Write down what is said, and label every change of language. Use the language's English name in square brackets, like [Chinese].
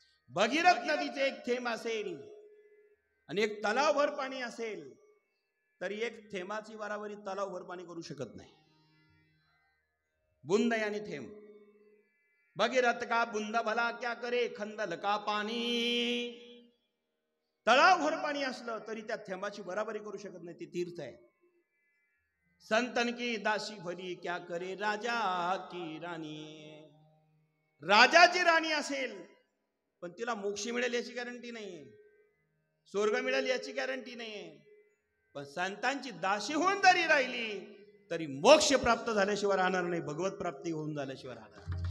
[Marathi] भगीरथ नदीचे एक थेंब असेल आणि एक तलावभर पाणी असेल तरी एक थेंबाची वारावरी तलावभर पाणी करू शकत नाही. बुंद यानी थेंब. [Hindi] भगीरथ का बुंद भला क्या करे खंदल का पाणी. [Marathi] तलावभर पाणी असलं तरी त्या थेंबाची बराबरी करू शकत नाही, ती तीर्थ आहे. [Hindi] संतन की दासी भली क्या करे राजा की रानी. [Marathi] राजाची राणी असेल पण तिला मोक्ष मिळेल याची गॅरंटी नाहीये, स्वर्ग मिळेल याची गॅरंटी नाहीये. पण संतांची दासी होऊन जरी राहिली तरी मोक्ष प्राप्त झाल्याशिवाय राहणार नाही, भगवत प्राप्ती होऊन झाल्याशिवाय राहणार.